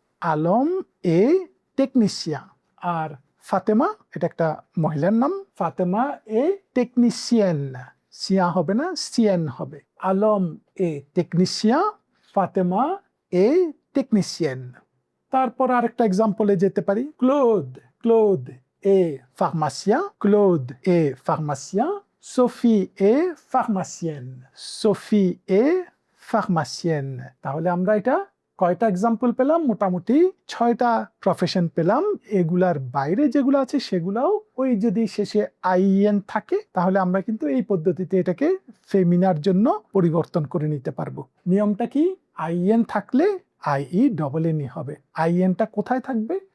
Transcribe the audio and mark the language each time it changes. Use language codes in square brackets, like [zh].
[fr] আলম এ টেকনিশিয়ান। [bn] আর ফাতেমা, এটা একটা মহিলার নাম, [fr] ফাতেমা এ টেকনিশিয়ান। [bn] সিয়া হবে না, সিয়ান হবে। [fr] আলম এ টেকনিশিয়ান, ফাতেমা এ টেকনিশিয়ান। [bn] তারপর আরেকটা এক্সাম্পলে যেতে পারি, Claude, Claude [fr] est pharmacien, Claude est pharmacien, Sophie est pharmacienne. Sophie est pharmacienne. [bn] তাহলে আমরা এটা কয়টা এক্সাম্পল পেলাম? মোটামুটি 6টা প্রফেশন পেলাম। এগুলার বাইরে যেগুলো আছে সেগুলাও ওই যদি শেষে আইএন থাকে তাহলে আমরা কিন্তু এই পদ্ধতিতে এটাকে ফেমিনার জন্য পরিবর্তন করে নিতে পারবো। নিয়মটা কি? আইএন থাকলে IE হবে। আইএনটা কোথায় থাকবে?